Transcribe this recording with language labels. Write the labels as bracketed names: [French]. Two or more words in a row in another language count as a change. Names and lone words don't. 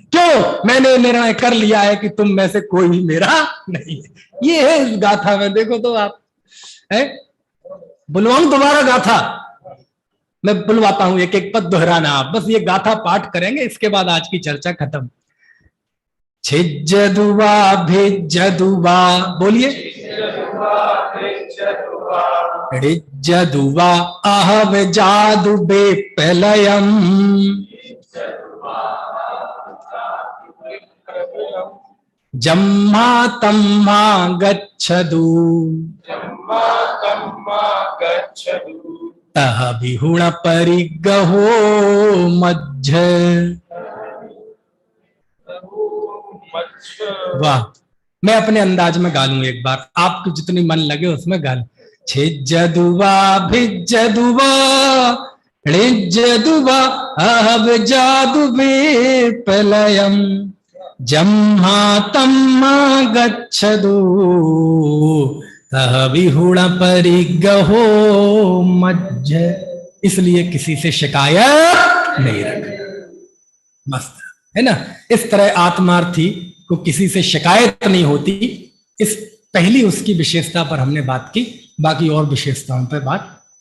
[Hindi] क्यों? मैंने निर्णय कर लिया है कि तुम में से कोई भी मेरा नहीं है। ये है इस गाथा में, देखो तो आप है। बुलवाऊं दोबारा गाथा? मैं बुलवाता हूं, एक एक पद दोहराना आप, बस ये गाथा पाठ करेंगे, इसके बाद आज की चर्चा खत्म। [Prakrit languages] छिज्जदुवा भिज्जदुवा, बोलिए। ऋज्जदुवा अहव जादु बेप्रलयम्, जम्मा तम्मा गच्छदु, तह विहुण परिगहो मज्झ। [Hindi] वाह, मैं अपने अंदाज में गा लूं एक बार, आपको जितनी मन लगे उसमें गा लूं। [Prakrit languages] छिज्जदुवा भिज्जदुवा ऋज्जदुवा अहव जादु विप्रलयम्, जम्मा तम्मा गच्छदु, तह विहुण परिगहो मज्झ। [Hindi] इसलिए किसी से शिकायत नहीं रखना। मस्त है ना? इस तरह आत्मार्थी को किसी से शिकायत नहीं होती। इस पहली उसकी विशेषता पर हमने बात की, बाकी और विशेषताओं पर बात